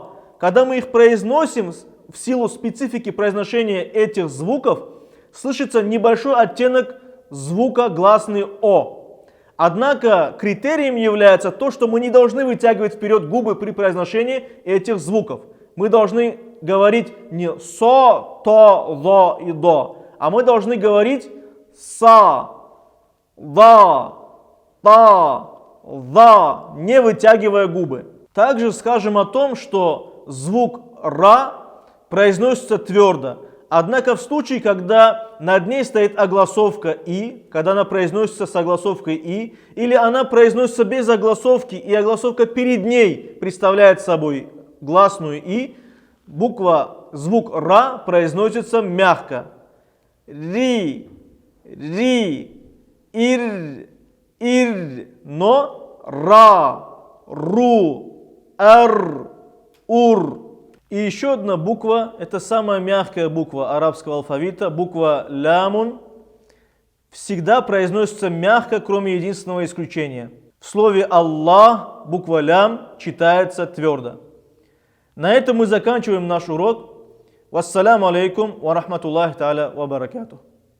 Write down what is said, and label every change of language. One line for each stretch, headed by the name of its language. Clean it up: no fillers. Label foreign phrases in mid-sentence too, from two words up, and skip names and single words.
Russian: Когда мы их произносим, в силу специфики произношения этих звуков, слышится небольшой оттенок звука гласный О. Однако критерием является то, что мы не должны вытягивать вперед губы при произношении этих звуков. Мы должны говорить не со, то, ло и до, а мы должны говорить са, да, та, да, не вытягивая губы. Также скажем о том, что звук ра произносится твердо. Однако в случае, когда над ней стоит огласовка «и», когда она произносится с огласовкой «и», или она произносится без огласовки, и огласовка перед ней представляет собой гласную «и», звук «ра» произносится мягко. Ри, ри, ир, но ра, ру, ар, ур. И еще одна буква, это самая мягкая буква арабского алфавита, буква лямун, всегда произносится мягко, кроме единственного исключения. В слове Аллах буква лям читается твердо. На этом мы заканчиваем наш урок.
Arabic: والسلام عليكم ورحمة الله تعالى وبركاته.